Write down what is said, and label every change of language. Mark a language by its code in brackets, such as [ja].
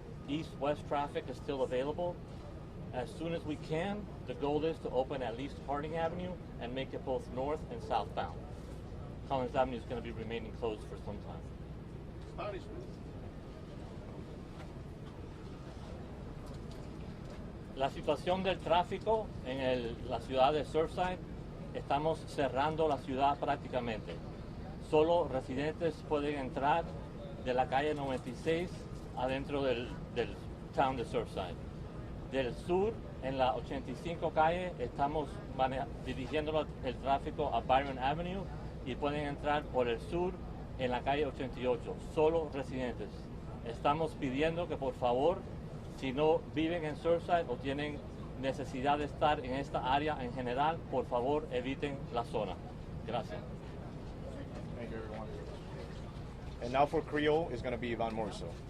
[en] East-west traffic is still available. As soon as we can, the goal is to open at least Harding Avenue and make it both north and southbound. Collins Avenue is going to be remaining closed for some time. [es] La situación del tráfico en la ciudad de Surfside, estamos cerrando la ciudad prácticamente. Solo residentes pueden entrar de la calle 96 adentro del town de Surfside. Del sur, en la 85 calle, estamos dirigiendo el tráfico a Byron Avenue y pueden entrar por el sur en la calle 88, solo residentes. Estamos pidiendo que por favor, si no viven en Surfside o tienen necesidad de estar en esta área en general, por favor eviten la zona. Gracias. [en] Thank you, everyone. And now for Creole is going to be Ivan Morso.